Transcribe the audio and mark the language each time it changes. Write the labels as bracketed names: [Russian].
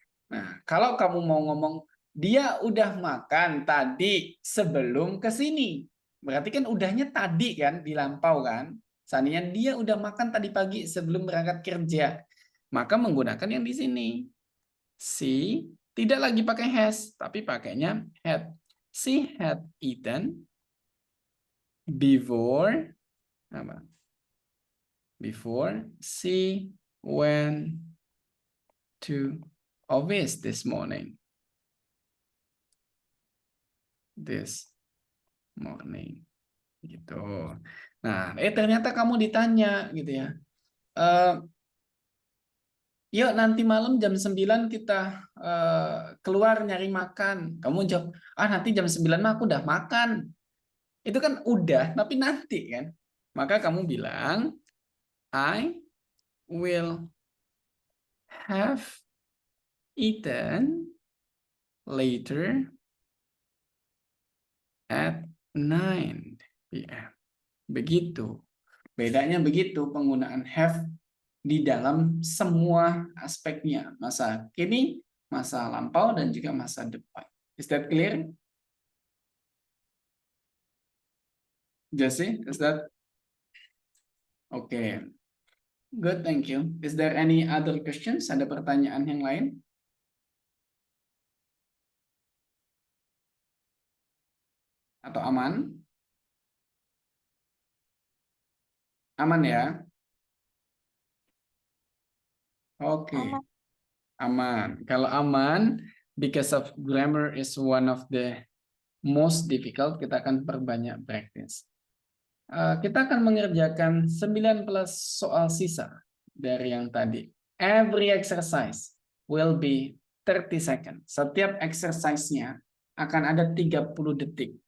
[Indonesian] Nah, kalau kamu mau ngomong dia udah makan tadi sebelum ke sini, berarti kan udahnya tadi kan di lampau kan. Seandainya dia udah makan tadi pagi sebelum berangkat kerja, maka menggunakan yang di sini. She tidak lagi pakai has, tapi pakainya had. [English] She had eaten before apa? Before she went to office this morning. This morning. Gitu. [Indonesian] Nah, ternyata kamu ditanya gitu ya. Yuk nanti malam jam 9 kita keluar nyari makan. Kamu jawab, nanti jam 9 mah aku udah makan. Itu kan udah, tapi nanti kan. Maka kamu bilang, [English] I will have eaten later at 9 p.m. [Indonesian] Begitu. Bedanya begitu penggunaan have di dalam semua aspeknya. Masa kini, masa lampau, dan juga masa depan. [English] Is that clear? Jesse, is that? Okay. Good, thank you. Is there any other questions? [Indonesian] Ada pertanyaan yang lain? Atau aman? Aman ya? Oke. Aman. Aman. Kalau aman, [English] because of grammar is one of the most difficult, [Indonesian] kita akan perbanyak practice. Kita akan mengerjakan 19 soal sisa dari yang tadi. [English] Every exercise will be 30 seconds. [Indonesian] Setiap exercise-nya akan ada 30 detik.